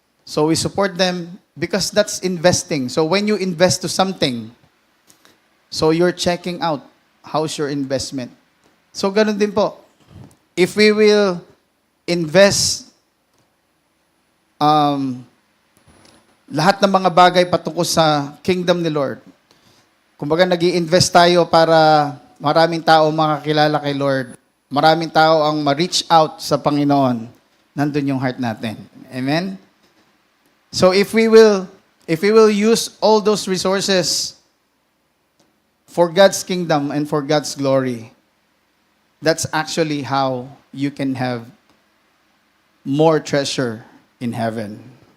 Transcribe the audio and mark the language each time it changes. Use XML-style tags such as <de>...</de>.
<en>So we support them because that's investing. So when you invest to something, so you're checking out how's your investment.</en> <tl>So ganun din po.</tl> <en>If we will invest</en> <tl>lahat ng mga bagay patungkol sa kingdom ni Lord, kumbaga nag-i-invest tayo para maraming tao makakilala kay Lord, maraming tao ang ma-reach out sa Panginoon, nandun yung heart natin. Amen?</tl> <en>So if we will use all those resources for God's kingdom and for God's glory, that's actually how you can have more treasure in heaven.</en>